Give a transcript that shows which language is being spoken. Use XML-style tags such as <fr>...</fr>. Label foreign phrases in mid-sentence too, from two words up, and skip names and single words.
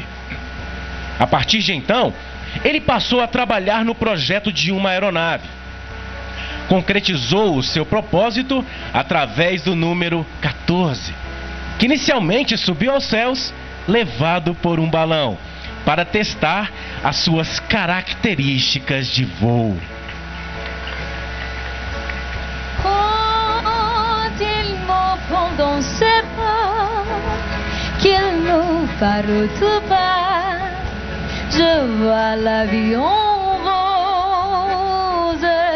<pt>A partir de então, ele passou a trabalhar no projeto de uma aeronave. Concretizou o seu propósito através do número 14, que inicialmente subiu aos céus, levado por um balão, para testar as suas características de voo.</pt> <fr>Quand il me prend dans ses bras, qu'il nous parle tout bas, je vois l'avion rose.</fr>